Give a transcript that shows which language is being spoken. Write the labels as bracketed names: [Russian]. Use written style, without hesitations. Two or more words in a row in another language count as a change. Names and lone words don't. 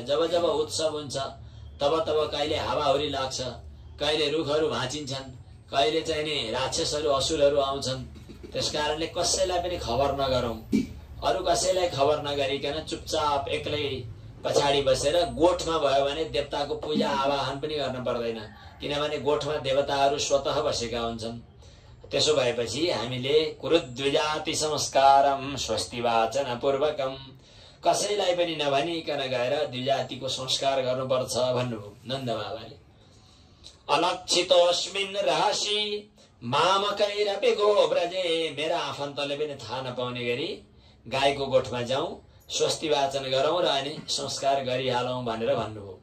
[Nepali] जब जब उत्सव हुन्छ तब तब कहिले हावाहुरी लाग्छ, कहिले रुखहरू भाँचिन्छन्, कहिले चाहिँ नि राक्षसहरू असुरहरू आउँछन्। त्यसकारणले कसैलाई पनि खबर नगरौं। अरू कसैलाई खबर नगरिकन चुपचाप एक्लै पछाडि बसेर गोठमा भयो भने देवताको पूजा आवाहन पनि गर्न पर्दैन, किनभने गोठमा देवताहरू स्वतः बसेका हुन्छन्। त्यसो भएपछि हामीले [Sanskrit] कुरुद्विजाति संस्कारम स्वस्ति वाचन पूर्वकम, [Nepali] कसैलाई पनि नभनिकन गएर द्विजातिको संस्कार गर्नुपर्छ भन्नुभयो नन्द बाबाले। [Sanskrit] अलक्षितोस्मिन् रहसि मामकैरपि गोव्रजे, [Nepali] मेरा आफन्तले पनि थाहा नपाउने गरी गाईको गोठमा जाउँ, स्वस्ति वाचन गरौँ र अनि संस्कार गरिहालौँ भनेर भन्नुभयो।